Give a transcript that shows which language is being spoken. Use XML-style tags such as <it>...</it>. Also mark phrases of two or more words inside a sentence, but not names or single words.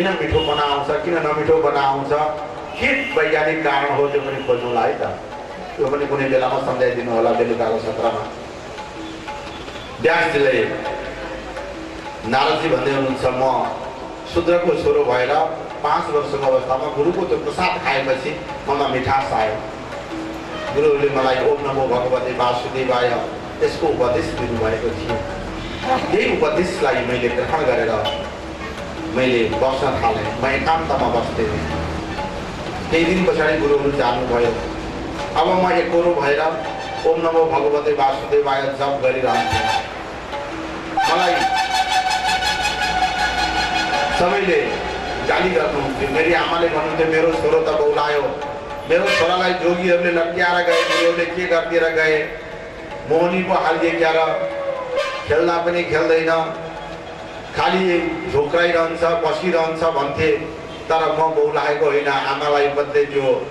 <ne>मिठोपना आउँछ किन नमिठोपना आउँछ के वैज्ञानिक कारण हो त्यो पनि खोज्नुला है त त्यो पनि कुनै बेलामा सम्झाइदिनु होला बेलुकाको सत्रमा व्यासजीले नारदजी भन्दै हुनुहुन्छ म शूद्रको छोरो भएर 5 वर्षको अवस्थामा गुरुको त्यो प्रसाद खाएपछि ममा मिठास आयो गुरुले मलाई</ne> <sa>ओम नमो भगवते वासुदेवाय</sa> <ne>यसको उपदेश दिनुभएको थियो यही उपदेशलाई मैले ग्रहण गरेर मैले बस्न थालेँ म एकान्तमा बस्थेँ केही दिन पछाडि गुरुहरू जानुभयो अब म एकोरो भएर</ne> <sa>ओम नमो भगवते वासुदेवाय</sa> <ne>जप गरिरहन्छु मलाई सबैले गाली गर्नुहुन्थ्यो मेरी आमाले भन्नुहुन्थ्यो मेरो छोरो त बौलायो मेरो छोरालाई जोगीहरूले लट्क्याएर गए गुरुहरूले के गरिदिएर गए मोहनी पो हालिदिएर खेल्दा पनि खेल्दैन खाली झोक्राइरहन्छ बसिरहन्छ भन्थे तर म बौलाएको होइन आमालाई मात्रै त्यो</ne>